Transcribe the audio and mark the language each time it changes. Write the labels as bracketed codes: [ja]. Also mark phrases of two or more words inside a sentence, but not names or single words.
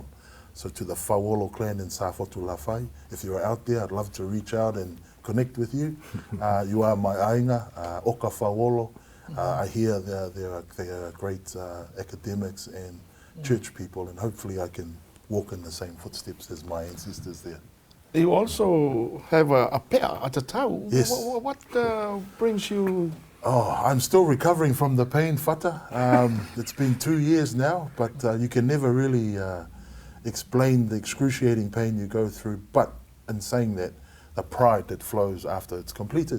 [en] So to the Fauolo clan in Safotulawhai, if you're out there, I'd love to reach out and connect with you. You are my ainga, Oka Fauolo. I hear they are great academics and church people, and hopefully I can walk in the same footsteps as my ancestors there. You also have a pea, a tatau. Yes. What brings you? Oh, I'm still recovering from the pain, Fata. It's been 2 years now, but you can never really explain the excruciating pain you go through. But in saying that, the pride that flows after it's completed.